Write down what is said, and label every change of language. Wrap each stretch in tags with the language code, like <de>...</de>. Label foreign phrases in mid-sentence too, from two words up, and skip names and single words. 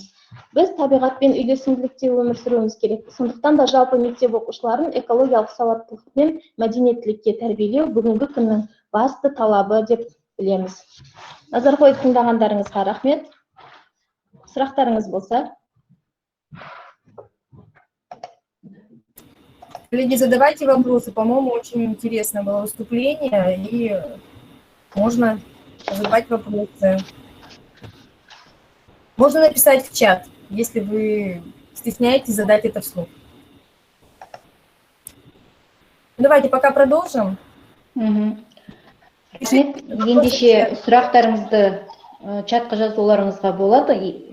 <kk>Біз табиғатпен үйлесімділікте өмір сүруіміз керек. Сондықтан да жалпы мектеп оқушыларын экологиялық сауаттылық пен мәдениеттілікке тәрбиелеу бүгінгі күннің басты талабы деп білеміз. Назар қойып тыңдағандарыңызға рахмет. Сұрақтарыңыз болса?</kk> <ru>Коллеги, задавайте вопросы. По-моему, очень интересное было выступление, и можно задавать вопросы. Можно написать в чат, если вы стесняетесь задать это вслух. Давайте пока продолжим.</ru> <kk>Ендеше сұрақтарыңызды чатқа жазуларыңызға болады.</kk>